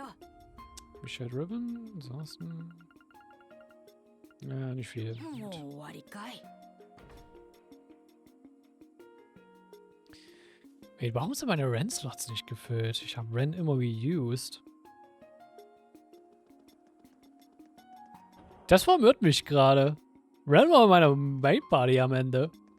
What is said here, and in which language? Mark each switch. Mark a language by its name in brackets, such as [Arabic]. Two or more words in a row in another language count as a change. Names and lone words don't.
[German] Michelle Ribbon, ansonsten... Ja, nicht viel. [Japanese] もう終わりかい。 [German] Ey, warum sind meine Ren-Slots nicht gefüllt? Ich habe Ren immer reused. Das verwirrt mich gerade. Ren war meine Main-Party am Ende.